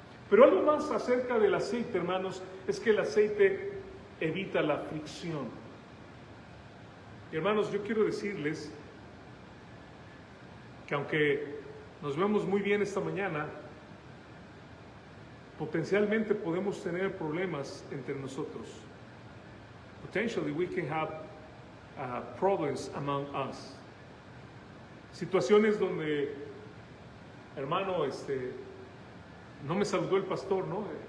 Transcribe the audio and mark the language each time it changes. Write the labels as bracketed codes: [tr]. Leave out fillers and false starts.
[es] Pero algo más acerca del aceite, hermanos, es que el aceite evita la fricción. Y hermanos, yo quiero decirles que aunque nos vemos muy bien esta mañana, potencialmente podemos tener problemas entre nosotros. [en] Potentially we can have problems among us. [es] Situaciones donde, hermano, no me saludó el pastor, ¿no?